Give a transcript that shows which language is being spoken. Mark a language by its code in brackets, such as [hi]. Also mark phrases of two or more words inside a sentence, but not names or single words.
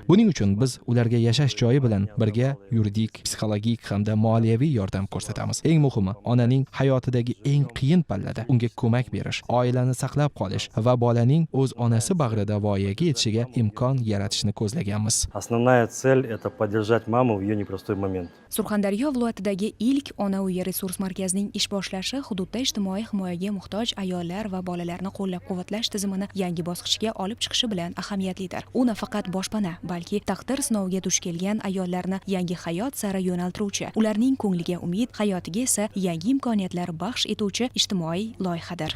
[uz] Buning uchun biz ularga yashash joyi bilan birga yuridik, psixologik hamda moliyaviy yordam ko'rsatamiz. Eng muhimi, onaning hayotidagi eng qiyin pallada unga ko'mak berish, oilani saqlab qolish va bolaning o'z onasi bag'rida voyaga yetishiga imkon yaratishni ko'zlaganmiz. [ru] Основная цель – это поддержать маму в ее непростой момент. [uz] Surxondaryo viloyatidagi ilk ona uyi resurs markazining ish boshlashi hududda ijtimoiy himoyaga muhtoj ayollar va bolalarni qo'llab-quvvatlash tizimini yangi bosqichga olib chiqishi bilan ahamiyatlidir. U nafaqat boshpana, balki taqdir sinoviga duch kelgan ayollarni yangi hayot sari yo'naltiruvchi, ularning ko'ngliga umid, hayotiga esa yangi imkoniyatlar baxsh etuvchi ijtimoiy loyihadir.